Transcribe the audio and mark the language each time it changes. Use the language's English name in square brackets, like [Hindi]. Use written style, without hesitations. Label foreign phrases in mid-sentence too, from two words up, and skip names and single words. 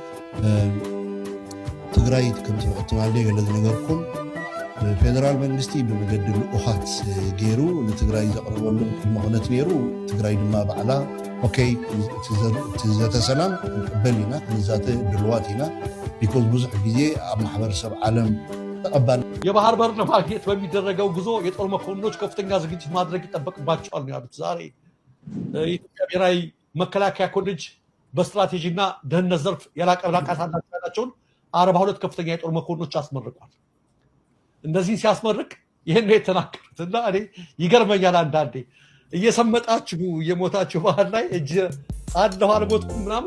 [Tigrinya] ትግራይ ከም ትማልደ ገለ ዝነገርኩም ፌደራል መንግስቲ ብመገዲ ልኡኻት ገይሩ ንትግራይ ዘቕርበሉ ምኽነት ነይሩ ትግራይ ድማ ባዕላ ኦኬይ ዘተ ሰላም ክንቅበል ኢና ክንዛተ ድልዋት ኢና ቢኮዝ ብዙሕ ግዜ ኣብ ማሕበረሰብ ዓለም ተቀባል [Amharic] የባህር በር ለማግኘት በሚደረገው ጉዞ የጦር መኮንኖች ከፍተኛ ዝግጅት ማድረግ ይጠበቅባቸዋል ነው ያሉት። ዛሬ የኢትዮጵያ ብሔራዊ መከላከያ ኮሌጅ በስትራቴጂና ደህንነት ዘርፍ የላቀ ብቃት አላቸው ያላቸውን 42 ከፍተኛ የጦር መኮንኖች አስመርቋል። እነዚህን ሲያስመርቅ ይህን ነው የተናገሩት እና እኔ ይገርመኛል አንዳንዴ እየሰመጣችሁ እየሞታችሁ ባህር ላይ እጅ አለሁ አልሞትኩም ምናምን